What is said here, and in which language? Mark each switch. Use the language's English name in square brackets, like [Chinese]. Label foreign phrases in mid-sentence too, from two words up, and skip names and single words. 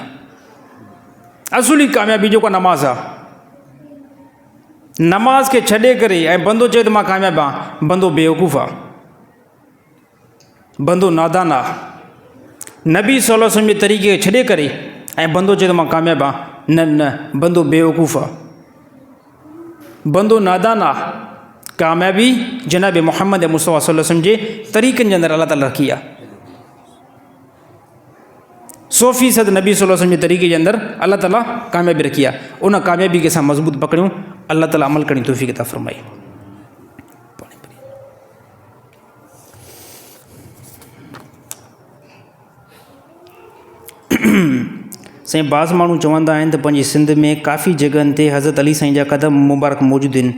[Sindhi] असुली कामयाबी जेको नमाज़ आहे, नमाज खे छॾे करे ऐं बंदो चए त मां कामयाबु आहियां, बंदो बेवकूफ़ आहे, बंदो नादान आहे। नबी [Arabic] صلى الله عليه وسلم [Sindhi] जे तरीक़े खे छॾे करे ऐं बंदो चए त मां कामयाबु आहियां, न, बंदो बेवकूफ़ आहे, बंदो नादान आहे। कामयाबी जनाब मुहम्मद मुस्तफ़ा [Arabic] صلى الله عليه وسلم [Sindhi] जे तरीक़नि जे अंदरि अलाह ताला रखी आहे। 100% नबी [Arabic] صلى الله عليه وسلم [Sindhi] जे तरीक़े जे अंदरि अलाह ताला कामयाबी रखी आहे। उन कामयाबी खे असां मज़बूत पकड़ियूं। अलाह ताला अमल करण जी तौफ़ीक़ अता फ़रमाए। साईं, बाज़ माण्हू चवंदा आहिनि त पंहिंजी सिंध में काफ़ी जॻहनि ते हज़रत अली साईं जा क़दम मुबारक मौजूदु आहिनि।